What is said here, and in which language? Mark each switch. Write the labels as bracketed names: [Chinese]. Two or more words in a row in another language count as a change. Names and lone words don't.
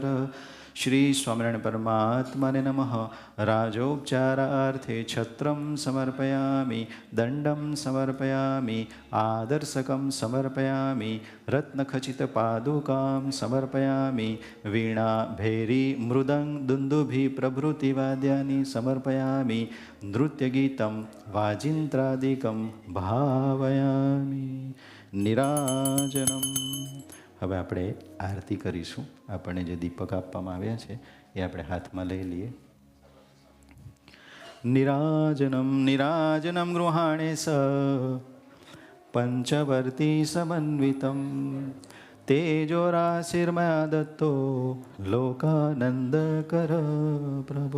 [Sanskrit] श्री स्वामिनारायण परमात्मने नमः. राजोपचारार्थे छत्रं समर्पयामि, दण्डं समर्पयामि, आदर्शकं समर्पयामि, रत्नखचितपादुकां समर्पयामि, वीणा भैरी मृदङ्ग दुन्दुभि प्रभृतिवाद्यानि समर्पयामि, नृत्यगीतं वाजिन्त्रादिकं भावयामि. निराजनम्. [Gujarati] હવે આપણે આરતી કરીશું. આપણને જે દીપક આપવામાં આવ્યા છે એ આપણે હાથમાં લઈ લઈએ. [Sanskrit] નિરાજનમ નિરાજનમ ગૃહાણે સ પંચવર્તી સમન્વિતમ તેજોરાશિર્મયા દત્તો લોકાનંદકર પ્રભો.